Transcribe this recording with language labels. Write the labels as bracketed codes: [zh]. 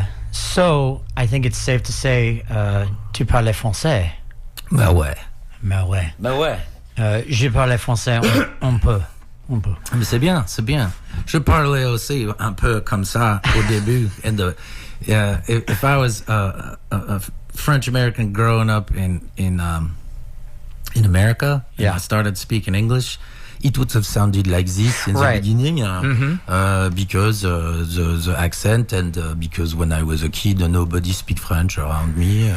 [en] So, I think it's safe to say, [fr] tu parles français? Bah ouais. Bah ouais. Bah ouais. Je parle français on peut. Mais c'est bien, c'est bien. Je parlais aussi un peu comme ça au début. [en] And if I was a French American growing up in America, and I started speaking English, it would have sounded like this in the beginning, because the accent and because when I was a kid, nobody speak French around me.